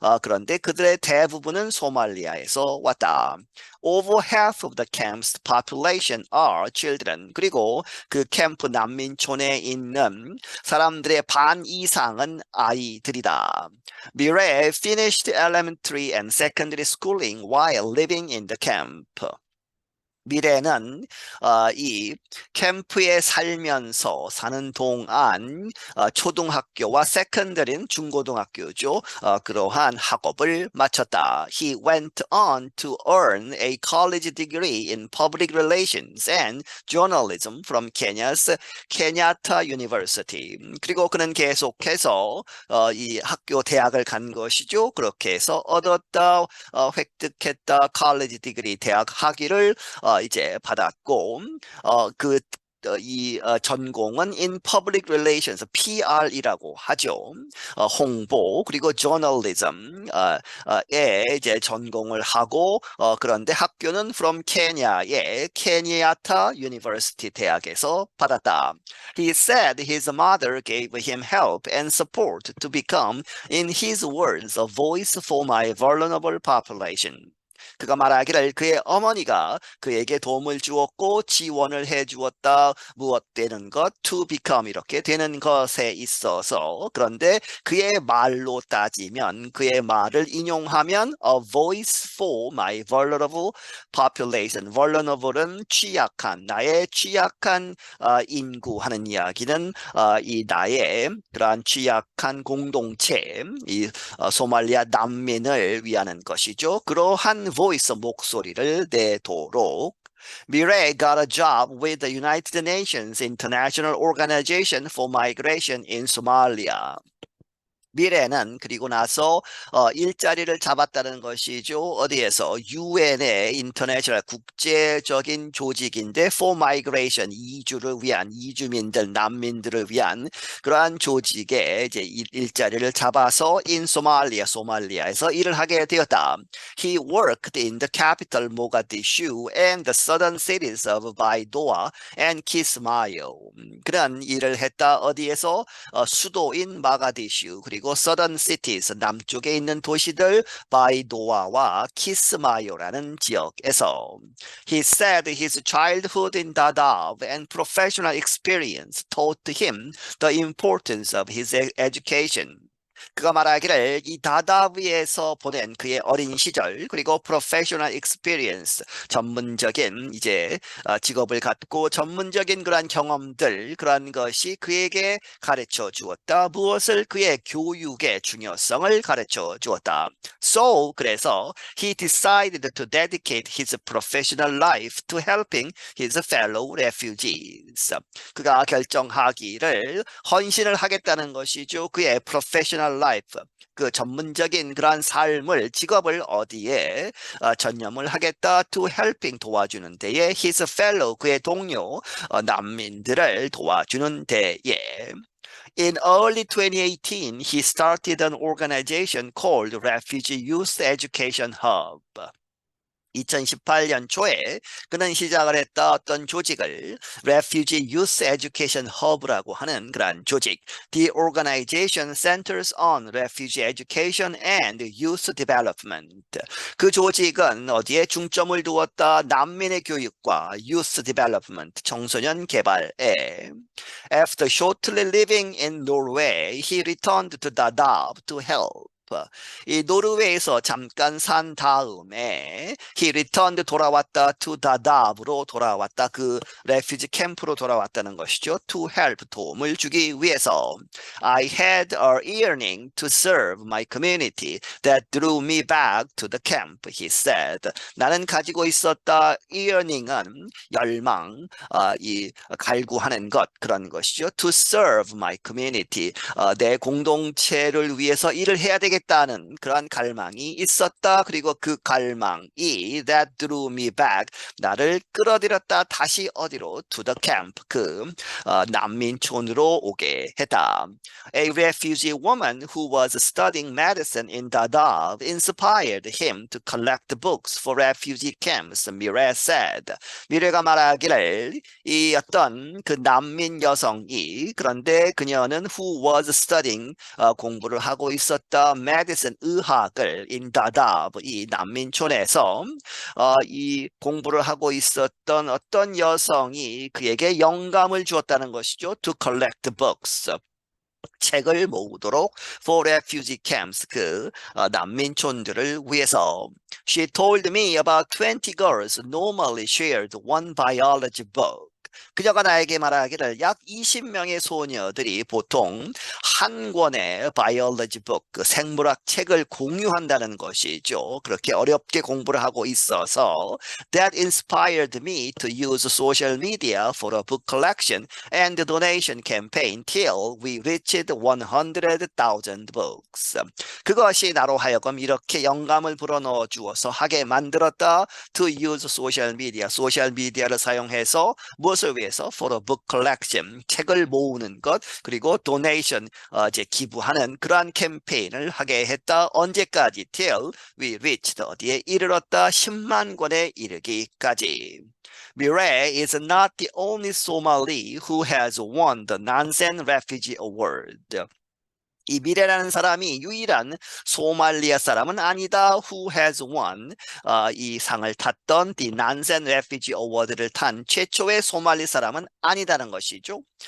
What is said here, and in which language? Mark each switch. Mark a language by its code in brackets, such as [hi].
[ko] 그런데 그들의 대부분은 소말리아에서 왔다. [en] Over half of the camp's population are children. [ko] 그리고 그 캠프 난민촌에 있는 사람들의 반 이상은 아이들이다. [en] Mire finished elementary and secondary schooling while living in the camp. [ko] 미래는 이 캠프에 살면서 사는 동안 초등학교와 세컨더리는 중고등학교죠. 그러한 학업을 마쳤다. [en] He went on to earn a college degree in public relations and journalism from Kenya's Kenyatta University. [ko] 그리고 그는 계속해서 이 학교 대학을 간 것이죠. 그렇게 해서 얻었다, 획득했다, college 디그리 대학 학위를 이제 받았고 이 전공은 [en] in public relations, [ko] PR이라고 하죠. 홍보 그리고 journalism에 이제 전공을 하고 그런데 학교는 from Kenya의 Kenyatta University 대학에서 받았다. [en] He said his mother gave him help and support to become, in his words, a voice for my vulnerable population. [ko] 그가 말하기를 그의 어머니가 그에게 도움을 주었고 지원을 해주었다. 무엇 되는 것, [en] to become [ko] 이렇게 되는 것에 있어서 그런데 그의 말로 따지면 그의 말을 인용하면 [en] a voice for my vulnerable population. [ko] vulnerable은 취약한, 나의 취약한 인구 하는 이야기는 이 나의 그러한 취약한 공동체, 이 소말리아 난민을 위하는 것이죠. 그러한 voice 목소리를 내도록 [en] Mire got a job with the United Nations International Organization for Migration in Somalia. [ko] 미래는 그리고 나서 일자리를 잡았다는 것이죠. 어디에서? UN의 인터내셔널 국제적인 조직인데 [en] for migration [ko] 이주를 위한 이주민들 난민들을 위한 그러한 조직에 이제 일자리를 잡아서 [en] in Somalia [ko] 소말리아에서 일을 하게 되었다. [en] He worked in the capital Mogadishu and the southern cities of Baidoa and Kismayo. [ko] 그런 일을 했다. 어디에서? 수도인 마가디슈 그리고 그리고 [en] Southern Cities, [ko] 남쪽에 있는 도시들 바이도아와 키스마요라는 지역에서. [en] He said his childhood in Dadaab and professional experience taught him the importance of his education. [ko] 그가 말하기를 이 다다비에서 보낸 그의 어린 시절 그리고 [en] professional experience [ko] 전문적인 이제 직업을 갖고 전문적인 그러한 경험들 그러한 것이 그에게 가르쳐 주었다. 무엇을 그의 교육의 중요성을 가르쳐 주었다. [en] So [ko] 그래서 [en] he decided to dedicate his professional life to helping his fellow refugees. [ko] 그가 결정하기를 헌신을 하겠다는 것이죠. 그의 [en] professional life, [ko] 그 전문적인 그러한 삶을 직업을 어디에 전념을 하겠다. [en] to helping [ko] 도와주는 데에 [en] his fellow [ko] 그의 동료 난민들을 도와주는 데에. [en] In early 2018, he started an organization called Refugee Youth Education Hub. [ko] 2018년 초에 그는 시작을 했다 어떤 조직을 Refugee Youth Education Hub라고 하는 그런 조직. [en] The organization centers on refugee education and youth development. [ko] 그 조직은 어디에 중점을 두었다? 난민의 교육과 [en] youth development, [ko] 청소년 개발에. [en] After shortly living in Norway, he returned to Dadaab to help. [ko] 이 노르웨이에서 잠깐 산 다음에 [en] he returned [ko] 돌아왔다 to Dadaab으로 돌아왔다 그 레퓨지 캠프로 돌아왔다는 것이죠. to help 도움을 주기 위해서. [en] I had a yearning to serve my community that drew me back to the camp, he said. [ko] 나는 가지고 있었다 yearning은 열망, 이 갈구하는 것 그런 것이죠. [en] to serve my community [ko] 내 공동체를 위해서 일을 해야 되겠다. 다는 그러한 갈망이 있었다. 그리고 그 갈망이 [en] that drew me back [ko] 나를 끌어들였다. 다시 어디로? [en] to the camp [ko] 그 난민촌으로 오게 했다. [en] A refugee woman who was studying medicine in Dadaab inspired him to collect books for refugee camps, Mireille said. [ko] 미래가 말하기를 이 어떤 그 난민 여성이 그런데 그녀는 who was studying 공부를 하고 있었다. medicine 의학을 in Dadaab 이 난민촌에서 이 공부를 하고 있었던 어떤 여성이 그에게 영감을 주었다는 것이죠. [en] To collect books. [ko] 책을 모으도록 [en] for refugee camps [ko] 그 난민촌들을 위해서. [en] She told me about 20 girls normally shared one biology book. [ko] 그녀가 나에게 말하기를 약 20명의 소녀들이 보통 한 권의 [en] biology book, [ko] 그 생물학 책을 공유한다는 것이죠. 그렇게 어렵게 공부를 하고 있어서 [en] that inspired me to use social media for a book collection and donation campaign till we reached 100,000 books. [ko] 그것이 나로 하여금 이렇게 영감을 불어넣어 주어서 하게 만들었다. [en] To use social media, [ko] 소셜 미디어를 사용해서 무엇을 위해서? [en] For a book collection, [ko] 책을 모으는 것, 그리고 donation, 이제 기부하는 그러한 캠페인을 하게 했다. 언제까지? [en] Till we reached, [ko] 어디에 이르렀다? 10만 권에 이르기까지. [en] Mireille is not the only Somali who has won the Nansen Refugee Award. [ko] 이 미래라는 사람이 유일한 소말리아 사람은 아니다. [en] Who has won [ko] 이 상을 탔던 the Nansen Refugee Award를 탄 최초의 소말리 사람은 아니다는 것이죠.